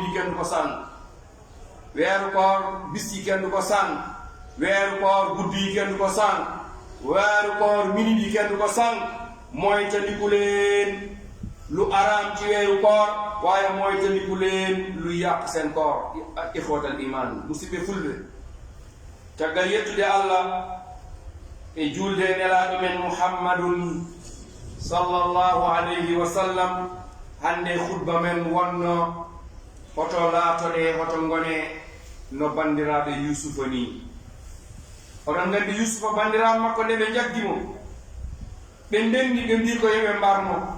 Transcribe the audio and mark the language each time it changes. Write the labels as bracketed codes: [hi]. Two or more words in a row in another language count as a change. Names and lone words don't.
[wo] yi kenn du ko sànn weeru koor bis yi kenn du ko sànn weeru koor guddi yi kenn du ko sànn weeru koor minute yi kenn du ko sànn moytandiku leen lu araam ci weeru koor waaye moytandiku leen lu yàq seen koor ak [ar] إخوة الإيمان [ff] musidɓe fulɓe caggal yettude allah e julde nelaaɗo men [ar] محمد صلى الله عليه وسلم [ff] hande khutba men wonno hoto laatoɗe hoto ngone no bandiraɓe yusufa ni oɗon gandi yusufa bandiraɓe makko nde ɓe jaggimo ɓe ndenni ɓe mbi ko yoɓe mbarmo